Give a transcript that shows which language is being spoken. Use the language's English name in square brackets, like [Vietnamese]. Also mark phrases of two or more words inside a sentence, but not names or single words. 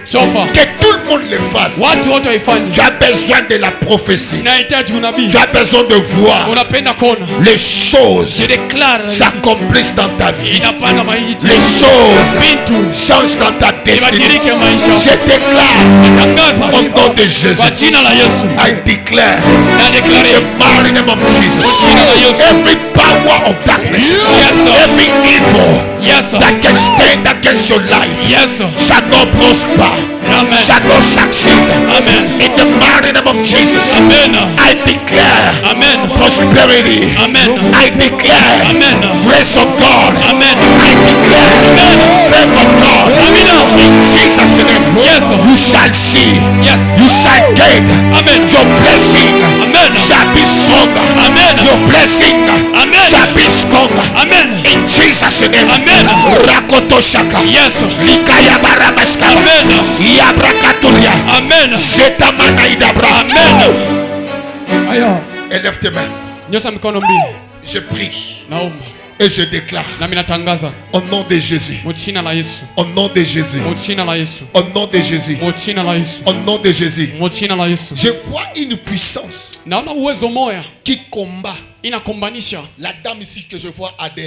[French] Que tout le monde le fasse. Tu as besoin de la prophétie. Tu as besoin de voir les choses s'accomplissent dans ta vie. Les choses changent dans ta destinée. Je déclare au nom de Jésus. [English] I declare the mighty name of Jesus. Every power of darkness, every evil that can stand against your life shall not prosper, shall not succeed. In the mighty name of Jesus, I declare prosperity. I declare grace of God. I declare favor of God. In Jesus' name, you shall see, you shall get your blessing shall be stronger. Your blessing shall be stronger. In Jesus' name. Rakoto shaka. Likaya barabashka. Yabrakaturia. Zetamana idabra. [French] Élève tes mains. Je prie. Et je déclare au nom de Jésus, au nom de Jésus, au nom de Jésus, au nom de Jésus, je vois une puissance qui combat la dame ici que je vois, Adèle.